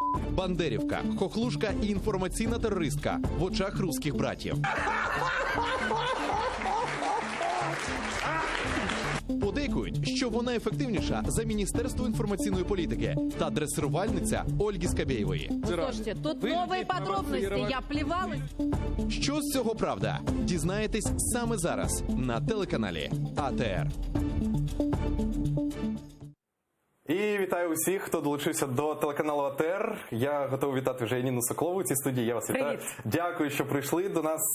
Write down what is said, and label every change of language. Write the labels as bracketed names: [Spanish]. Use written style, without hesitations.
[Ukrainian] Бандерівка, хохлушка і інформаційна терористка в очах русських братів. Подейкують, що вона ефективніша за Міністерство інформаційної політики та дресирувальниця Ольги Скабєєвої. [Russian] Слушайте, тут новые подробности, я плевалась. [Ukrainian] Що з цього правда? Дізнаєтесь саме зараз на телеканалі АТР. І вітаю усіх, хто долучився до телеканалу АТР. Я готовий вітати вже Яніну Соколову у цій студії. Я вас вітаю. Привіт. Дякую, що прийшли до нас.